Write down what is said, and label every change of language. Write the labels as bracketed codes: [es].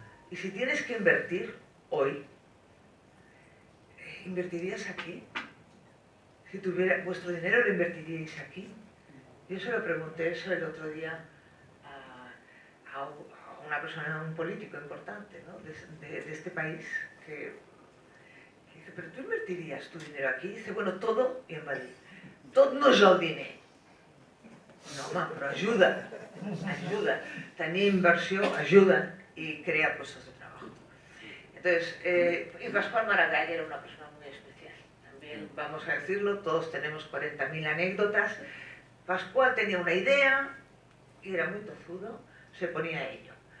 [es] Y si tienes que invertir hoy, ¿invertirías aquí? Si tuviera vuestro dinero, ¿lo invertiríais aquí? Yo se lo pregunté eso el otro día a una persona, un político importante, ¿no?, de este país, que dice, ¿pero tú invertirías tu dinero aquí? Y dice, bueno, todo [ca] i en va dir, tot no és el diner. No, home, però ajuda. Tenir inversió ajuda [es] y crea puestos de trabajo. Entonces, y Pascual Maragall era una persona muy especial. También, vamos a decirlo, todos tenemos 40.000 anécdotas. Pascual tenía una idea y era muy tozudo, se ponía a ello.